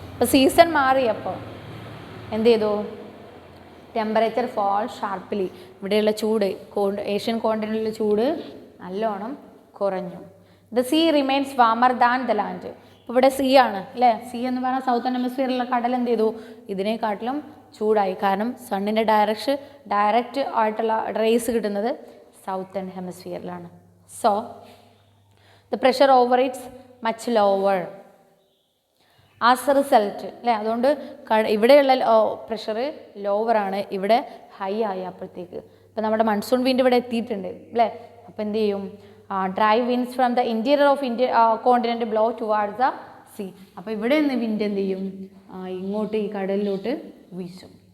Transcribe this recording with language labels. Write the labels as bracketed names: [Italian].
[Malayalam] അപ്പോൾ സീസൺ മാറിയപ്പോൾ എന്ത് ചെയ്തു? [English] temperature fall sharply, [Malayalam] ഇവിടെയുള്ള ചൂട്, ഏഷ്യൻ കോണ്ടിനെൻ്റിലെ ചൂട് നല്ലോണം കുറഞ്ഞു. [English] The sea remains warmer than the land. [Malayalam] ഇപ്പോൾ ഇവിടെ സീ ആണ് അല്ലേ? സീ എന്ന് പറഞ്ഞാൽ സൗത്തേൺ ഹെമിസ്ഫിയറിലുള്ള കടൽ എന്ത് ചെയ്തു? ഇതിനെക്കാട്ടിലും ചൂടായി. കാരണം സണ്ണിൻ്റെ ഡയറക്റ്റ് ആയിട്ടുള്ള റേസ് കിട്ടുന്നത് southern ഹെമിസ്ഫിയറിലാണ്. [English] So the pressure over it's much lower as a result, അല്ലേ? [Malayalam] അതുകൊണ്ട് ഇവിടെയുള്ള പ്രഷർ ലോവറാണ്, ഇവിടെ ഹൈ ആയി അപ്പോഴത്തേക്ക്. ഇപ്പം നമ്മുടെ മൺസൂൺ വിൻഡ് ഇവിടെ എത്തിയിട്ടുണ്ട് അല്ലേ? അപ്പോൾ എന്ത് ചെയ്യും? [English] Dry winds from the interior of continent blow towards the sea. [Malayalam] അപ്പോൾ ഇവിടെ നിന്ന് വിൻഡ് എന്ത് ചെയ്യും? ഇങ്ങോട്ട് ഈ കടലിലോട്ട് വീശും.